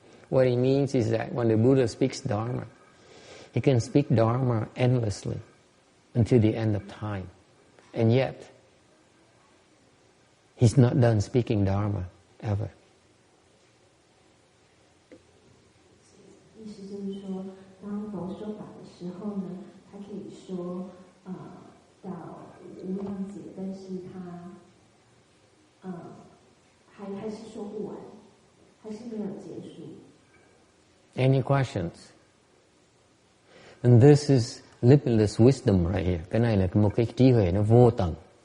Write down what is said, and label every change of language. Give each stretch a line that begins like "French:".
English: What it means is that when the Buddha speaks Dharma, he can speak Dharma endlessly until the end of time. And yet, he's not done speaking Dharma ever.
Chinese: 意思就是说，当佛说法的时候呢，他可以说到无量劫，但是他还是说不完，还是没有结束。
English: Any questions? And this is limitless wisdom right here.
Vietnamese: Cái này là một cái trí huệ nó vô tận.